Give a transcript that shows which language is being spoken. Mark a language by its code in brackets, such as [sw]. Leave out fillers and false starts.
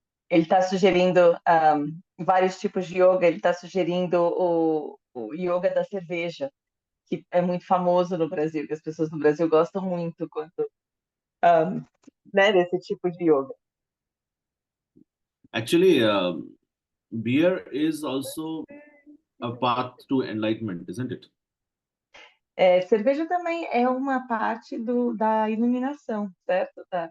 [pt] Ele está sugerindo vários tipos de yoga. Ele está sugerindo o yoga da cerveja, que é muito famoso no Brasil, que as pessoas no Brasil gostam muito quando, né, desse tipo de yoga. [en] Actually, beer is also a path to enlightenment, isn't it? [pt] Cerveja também é uma parte da iluminação, certo?